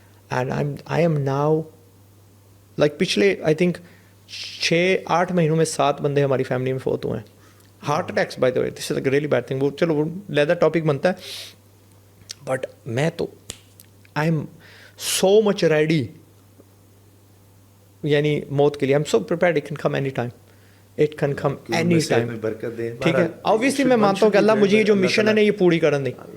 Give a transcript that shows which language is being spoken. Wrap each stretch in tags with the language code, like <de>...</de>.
<en>and I am now like</en> <ur>پچھلے</ur> <en>I think</en> <ur>6-8 مہینوں میں 7 بندے ہماری فیملی میں فوت ہوئے ہیں.</ur> <en>Heart attacks by the way, this is a really bad thing.</en> <ur>وہ چلو وہ لیدر ٹاپک بنتا ہے,</ur> <en>but</en> <ur>میں تو</ur> <en>I am so much ready,</en> <ur>یعنی موت کے لیے.</ur> <en>I am so prepared, it can come any time, it can come any time.</en> <ur>ٹھیک ہے, آبویسلی میں مانتا ہوں کہ اللہ مجھے یہ جو مشن ہے نا یہ پوری کرن دے.</ur>